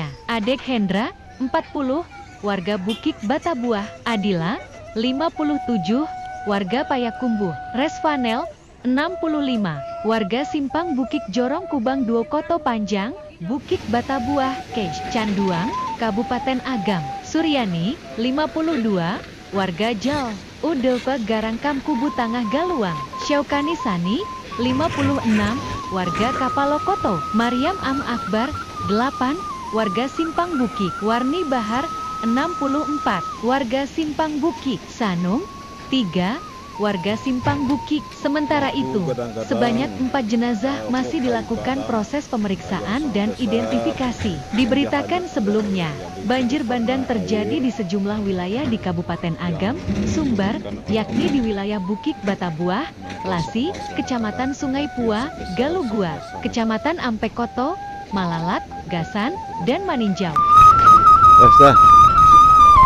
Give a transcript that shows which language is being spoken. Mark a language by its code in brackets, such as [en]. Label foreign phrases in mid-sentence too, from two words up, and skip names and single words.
[id] Adek Hendra, 40, warga Bukik Batabuah. Adila, 57, warga Payakumbuh. Resvanel, 65, warga Simpang Bukik Jorong Kubang Duo Koto Panjang, Bukik Batabuah, Kej, Canduang, Kabupaten Agam. Suryani, 52, warga Jal, Udelpa Garangkam Kubu Tangah Galuang. Syaukani Sani, 56, warga Kapalokoto. Mariam Am Akbar, 8, warga Simpang Bukik. Warni Bahar, 64, warga Simpang Bukik. Sanung, 3, warga Simpang Bukik. Sementara itu, sebanyak 4 jenazah masih dilakukan proses pemeriksaan dan identifikasi. Diberitakan sebelumnya, banjir bandang terjadi di sejumlah wilayah di Kabupaten Agam, Sumbar, yakni di wilayah Bukik Batabuah, Lasi, Kecamatan Sungai Pua, Galugua, Kecamatan Ampekoto, Malalat, Gasan, dan Maninjau.